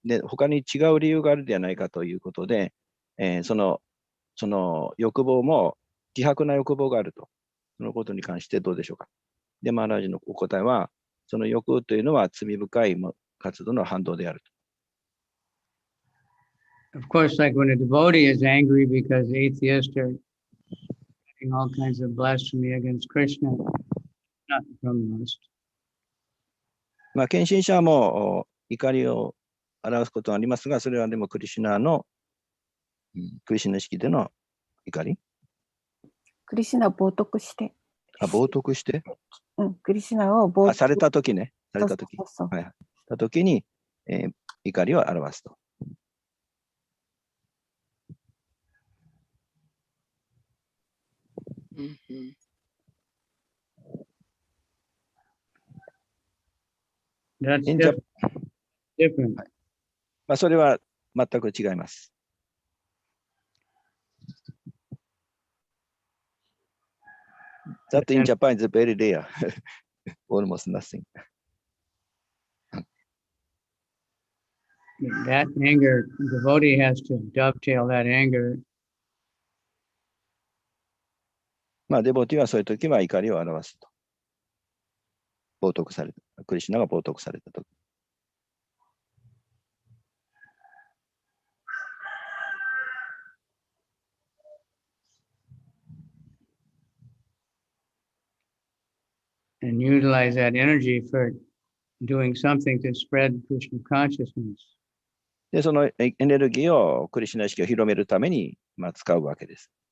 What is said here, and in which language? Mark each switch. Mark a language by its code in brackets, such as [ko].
[ja] で、他に違う理由があるではないかということで、その欲望も、希薄な欲望があると。そのことに関してどうでしょうか。で、マハラージのお答えは、その欲というのは罪深い活動の反動であると。 [en] Of course, like when a devotee is angry because atheists are doing all kinds of blasphemy against Krishna, not from lust. [ja] まあ、献身者も怒りを表すことがありますが、それはでもクリシュナ意識での怒り。クリシュナを冒涜して。冒涜して。クリシュナを冒涜されたときね。されたとき。はい。したときに、怒りを表すと。 Mm-hmm. [en] That's In Jap- different. [ja] まあ、それは全く違います。 [en] That in Japan is very rare. Almost nothing. That anger, devotee has to dovetail that anger. [ja] まあ、デボティはそういう時は怒りを表すと。冒涜された。クリシュナが冒涜された時。 [en] And utilize that energy for doing something to spread Krishna consciousness. [ja] で、そのエネルギーをクリシュナ意識を広めるために、まあ、使うわけです。